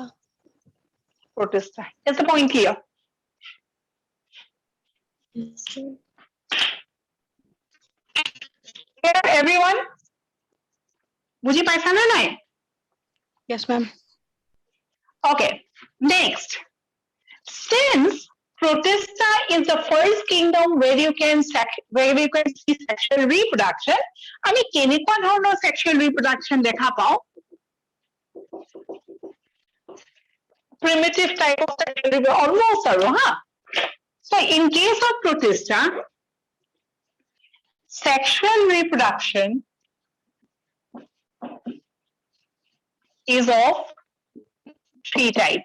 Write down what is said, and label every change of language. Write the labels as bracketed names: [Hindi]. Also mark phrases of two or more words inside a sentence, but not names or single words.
[English] Protista. Is the point clear? Clear, everyone? [Assamese] বুজি পাইছা নে নাই? [English] Yes, ma'am. Okay. Next, since Protista is the first kingdom where you can see sexual reproduction, [Assamese] আমি কেনেকুৱা ধৰণৰ [English] sexual reproduction [Assamese] দেখা পাওঁ? [English] Primitive type of sexual reproduction, almost aru, huh? So in case of Protista, sexual reproduction is of 3 types.